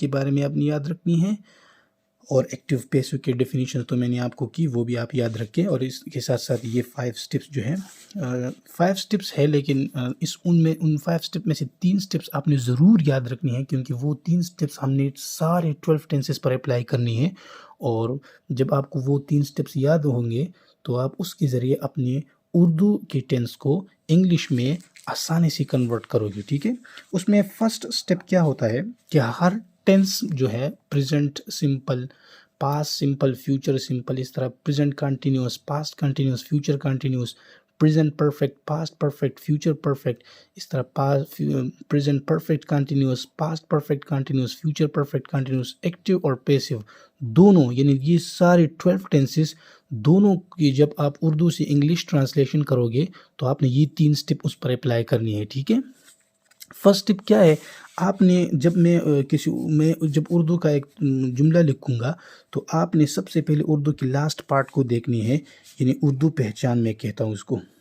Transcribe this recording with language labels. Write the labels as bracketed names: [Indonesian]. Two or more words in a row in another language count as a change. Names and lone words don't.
[Urdu] بارے میں آپ نے یاد رکھنی ہے، اور [English] active passive [Urdu] کے ڈیفینیشن تو میں نے آپ کو کی، وہ بھی آپ یاد رکھیں، اور اس کے ساتھ ساتھ یہ 5 سٹیپس جو ہیں 5 سٹیپس ہے، لیکن ان 5 سٹیپ میں سے 3 سٹیپس آپ نے ضرور یاد رکھنی ہے، کیونکہ وہ 3 سٹیپس ہم نے سارے 12 ٹینسز پر اپلائی کرنی ہے، اور جب آپ کو وہ 3 سٹیپس یاد ہوں گے تو آپ اس کے ذریعے اپنے اردو کے ٹینس کو انگلش میں آسانی سے کنورٹ کرو گے، ٹھیک ہے؟ اس میں [English] first step [Urdu] کیا ہوتا ہے کہ ہر ٹینس جو ہے [English] present simple, past simple, future simple, [Urdu] اس طرح [English] present continuous, past continuous, future continuous, present perfect, past perfect, future perfect, [Urdu] اس طرح [English] present perfect continuous, past perfect continuous, future perfect continuous, [Urdu] active اور passive دونوں، یعنی یہ سارے 12 ٹینسز دونوں کی جب آپ اردو سے [English] English translation [Urdu] کرو گے تو آپ نے یہ 3 سٹیپ اس پر اپلائی کرنی ہے، ٹھیک ہے۔ [English] first tip [Urdu] کیا ہے، آپ نے جب میں جب اردو کا ایک جملہ لکھوں گا تو آپ نے سب سے پہلے اردو کی [English] last part [Urdu] کو دیکھنی ہے، یعنی اردو پہچان میں کہتا ہوں اس کو۔